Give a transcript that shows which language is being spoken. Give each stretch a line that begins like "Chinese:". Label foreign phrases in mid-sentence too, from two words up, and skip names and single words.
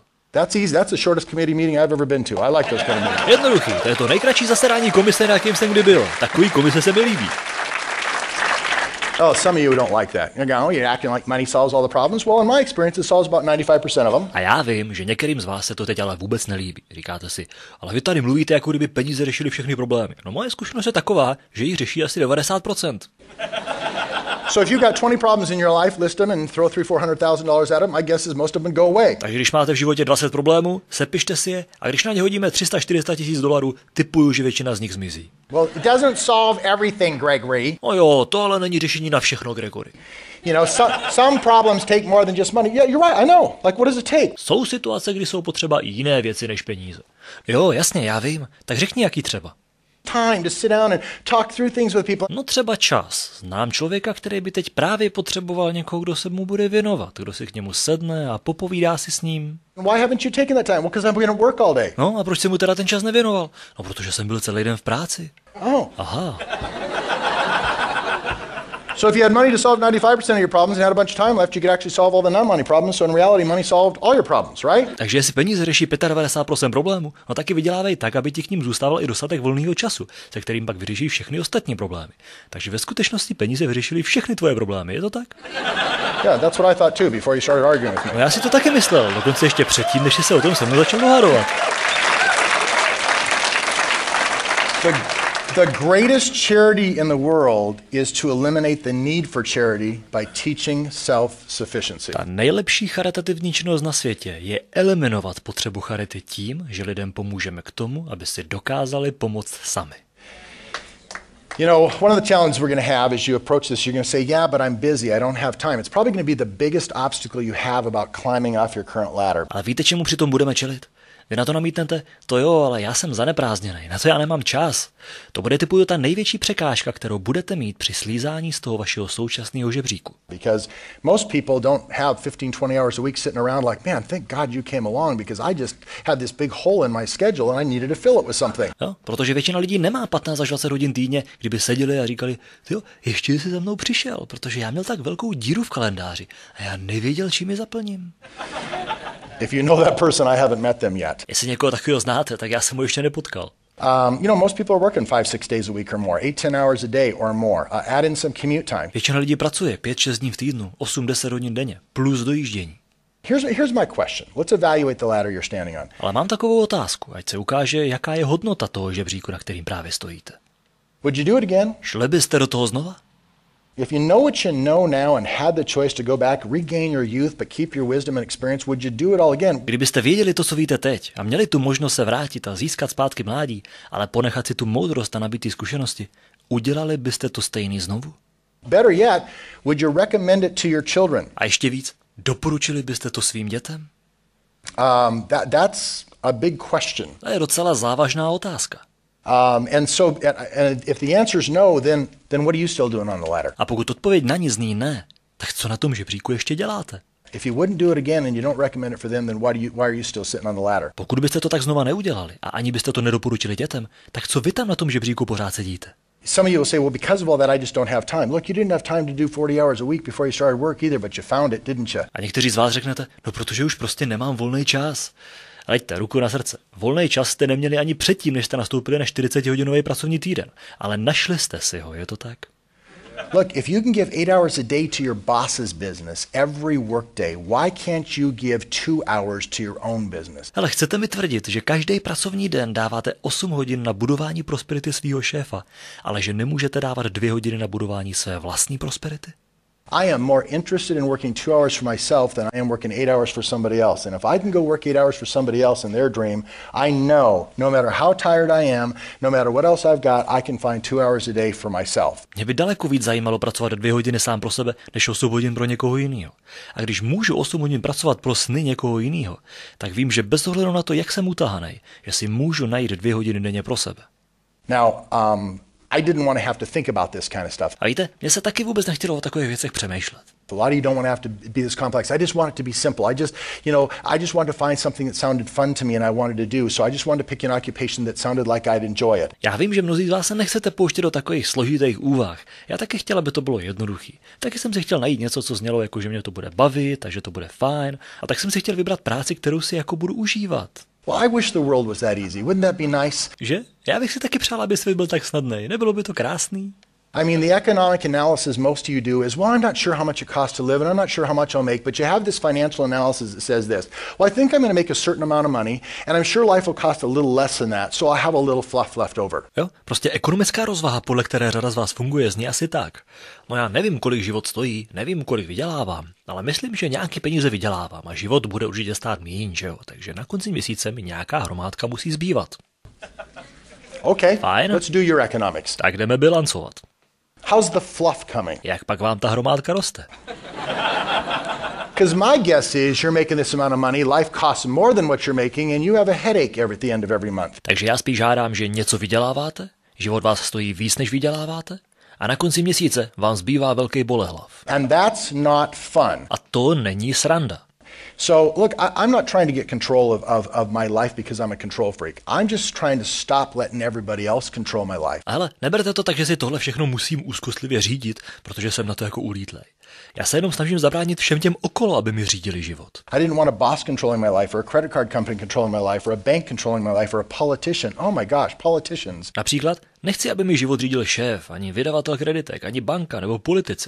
English: That's easy. That's the shortest committee meeting I've ever been to. I like those kind of meetings.
Czech: Jednoduchý, to je to nejkratší zasedání komise, na jakým jsem kdy byl. Takový komise se mi líbí.
English: Oh, some of you don't like that. You're acting like money solves all the problems. Well, in my experience, it solves about 95% of them.
Czech: A já vím, že některým z vás se to teď ale vůbec nelíbí. Říkáte si, ale vy tady mluvíte, jako kdyby peníze řešily všechny problémy. No moje zkušenost je taková, že jich řeší asi 90%.
English: So if you've got 20 problems in your life, list them and throw $300,000-$400,000 at them. My guess is most of them go away.
Czech: Takže když máte v životě 20 problémů, sepište si je a když na ně hodíme $300-400 000, tipuju, že většina z nich zmizí.
English: Well, it doesn't solve everything, Gregory.
Czech: No jo, to ale není řešení na všechno, Gregory.
English: You know, some problems take more than just money. Yeah, you're right, I know. Like, what does it take?
Czech: Jsou situace, kdy jsou potřeba i jiné věci než peníze. Jo, jasně, já vím. Tak řekni, jaký třeba.
English: Time to sit down and talk through things with people.
Czech: No třeba čas. Znám člověka, který by teď právě potřeboval někoho, kdo se mu bude věnovat, kdo si k němu sedne a popovídá si s ním.
English: Why haven't you taken that time? Well, because I'm going to work all day.
Czech: No a proč jsem mu teda ten čas nevěnoval? No protože jsem byl celý den v práci.
English: Oh.
Czech: Aha.
English: So if you had money to solve 95% of your problems and had a bunch of time left, you could actually solve all the non-money problems. So in reality, money solved all your problems, right?
Czech: Takže jestli peníze řeší 95% problémů, no taky vydělávej tak, aby ti k ním zůstával i dostatek volného času, se kterým pak vyřešíš všechny ostatní problémy. Takže ve skutečnosti peníze vyřešily všechny tvoje problémy, je to tak?
English: Yeah, that's what I thought too before you started arguing with me.
Czech: No já si to taky myslel, dokonce ještě předtím, než jsi se o tom se mnou začal dohadovat.
English: The greatest charity in the world is to eliminate the need for charity by teaching self-sufficiency.
Czech: Ta nejlepší charitativní činnost na světě je eliminovat potřebu charity tím, že lidem pomůžeme k tomu, aby si dokázali pomoct sami.
English: You know, one of the challenges we're going to have as you approach this, you're going to say, yeah, but I'm busy, I don't have time. It's probably going to be the biggest obstacle you have about climbing off your current ladder.
Czech: Ale víte, čemu přitom budeme čelit? Vy na to namítnete, to jo, ale já jsem zaneprázdněnej, na to já nemám čas. To bude typuju ta největší překážka, kterou budete mít při slízání z toho vašeho současného žebříku.
English: Because most people don't have 15-20 hours a week sitting around like, man, thank God you came along because I just had this big hole in my schedule and I needed to fill it with something.
Czech: Jo, protože většina lidí nemá 15 až 20 hodin týdně, kdyby seděli a říkali, jo, ještě jsi za mnou přišel, protože já měl tak velkou díru v kalendáři a já nevěděl, čím ji zaplním.
English: If you know that person, I haven't met them yet.
Czech: Jestli někoho takového znáte, tak já jsem ho ještě nepotkal.
English: You know, most people are working 5-6 days a week or more, 8-10 hours a day or more. Add in some commute time.
Czech: Většina lidí pracuje 5-6 dní v týdnu, 8-10 hodin denně, plus dojíždění.
English: Here's my question. Let's evaluate the ladder you're standing on.
Czech: Ale mám takovou otázku, ať se ukáže, jaká je hodnota toho žebříku, na kterým právě stojíte.
English: Would you do it again?
Czech: Šli byste do toho znova?
English: If you know what you know now and had the choice to go back, regain your youth, but keep your wisdom and experience, would you do it all again?
Czech: Kdybyste věděli to, co víte teď, a měli tu možnost se vrátit a získat zpátky mládí, ale ponechat si tu moudrost a nabitý zkušenosti, udělali byste to stejný znovu?
English: Better yet, would you recommend it to your children?
Czech: A ještě víc, doporučili byste to svým dětem?
English: That's a big question.
Czech: To je docela závažná otázka.
English: And if the answer is no, then what are you still doing on the ladder?
Czech: A pokud odpověď na ní zní ne, tak co na tom žebříku ještě děláte?
English: If you wouldn't do it again and you don't recommend it for them, then why are you still sitting on the ladder?
Czech: Pokud byste to tak znova neudělali a ani byste to nedoporučili dětem, tak co vy tam na tom žebříku pořád sedíte?
English: Some of you will say, well, because of all that, I just don't have time. Look, you didn't have time to do 40 hours a week before you started work either, but you found it, didn't you?
Czech: A někteří z vás řeknete, no protože už prostě nemám volný čas. Leďte ruku na srdce. Volný čas jste neměli ani předtím, než jste nastoupili na 40-hodinový pracovní týden. Ale našli jste si ho, je to tak?
English: Look, if you can give 8 hours a day to your boss's business every workday, why can't you give 2 hours to your own business?
Czech: Ale chcete mi tvrdit, že každý pracovní den dáváte 8 hodin na budování prosperity svého šéfa, ale že nemůžete dávat 2 hodiny na budování své vlastní prosperity?
English: I am more interested in working 2 hours for myself than I am working 8 hours for somebody else. And if I can go work 8 hours for somebody else in their dream, I know no matter how tired I am, no matter what else I've got, I can find 2 hours a day for myself.
Czech: Mě by daleko víc zajímalo pracovat 2 hodiny sám pro sebe, než 8 hodin pro někoho jiného. A když můžu 8 hodin pracovat pro sny někoho jiného, tak vím, že bez ohledu na to, jak jsem utahanej, že si můžu najít 2 hodiny denně pro sebe.
English: Now, I didn't want to have to think about this kind of stuff.
Czech: A víte, mně se taky vůbec nechtělo o takových věcech přemýšlet.
English: A lot of you don't want to have to be this complex. I just want it to be simple. I just wanted to find something that sounded fun to me and I wanted to do. So I just wanted to pick an occupation that sounded like I'd enjoy it.
Czech: Já vím, že mnozí z vás se nechcete pouštět do takových složitých úvah. Já taky chtěl, aby to bylo jednoduchý. Taky jsem si chtěl najít něco, co znělo jako, že mě to bude bavit, takže to bude fajn. A tak jsem si chtěl vybrat práci, kterou si jako budu užívat.
English: Well, I wish the world was that easy. Wouldn't that be nice?
Czech: Že? Já bych si taky přál, aby svět byl tak snadný. Nebylo by to krásný?
English: I mean, the economic analysis most of you do is, well, I'm not sure how much it costs to live, and I'm not sure how much I'll make, but you have this financial analysis that says this. Well, I think I'm going to make a certain amount of money, and I'm sure life will cost a little less than that, so I have a little fluff left over.
Czech: Jo, prostě ekonomická rozvaha, podle které řada z vás funguje, zní asi tak. No já nevím, kolik život stojí, nevím, kolik vydělávám, ale myslím, že nějaký peníze vydělávám a život bude určitě stát míň, že jo? Takže na konci měsíce mi nějaká hromádka musí zbývat.
English: Okay,
Czech: fajn.
English: Let's do your economics.
Czech: Tak jdeme bilancovat.
English: How's the fluff coming?
Czech: Jak pak vám ta hromádka roste?
English: Because my guess is you're making this amount of money, life costs more than what you're making, and you have a headache at the end of every month.
Czech: Takže já spíš žádám, že něco vyděláváte, život vás stojí víc, než vyděláváte, a na konci měsíce vám zbývá velký bolehlav.
English: And that's not fun.
Czech: A to není sranda.
English: So, look, I'm not trying to get control of my life because I'm a control freak. I'm just trying to stop letting everybody else control my life.
Czech: Ale neberte to tak, že si tohle všechno musím úzkostlivě řídit, protože jsem na to jako ulítlej. Já se jenom snažím zabránit všem těm okolo, aby mi řídili život.
English: I didn't want a boss controlling my life, or a credit card company controlling my life, or a bank controlling my life, or a politician. Oh my gosh, politicians.
Czech: Například, nechci, aby mi život řídil šéf, ani vydavatel kreditek, ani banka, nebo politici.